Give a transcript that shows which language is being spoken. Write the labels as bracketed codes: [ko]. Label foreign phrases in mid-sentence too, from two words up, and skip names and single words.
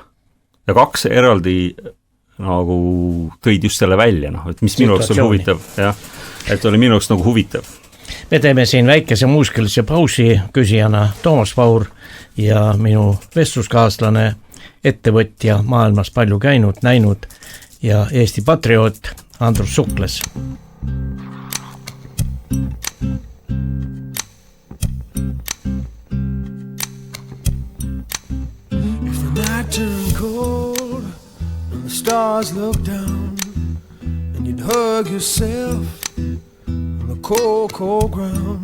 [et] Ja kaks eraldi nagu tõid just selle välja, et mis minu jaoks on huvitav, et oli minu jaoks nagu huvitav. Me teeme siin väikese muusikalise pausi, küsijana Toomas Paur ja minu vestluskaaslane, ettevõtja, maailmas palju käinud, näinud ja Eesti patrioot Andrus Sukles. [en] Stars look down and you'd hug yourself on the cold, cold ground.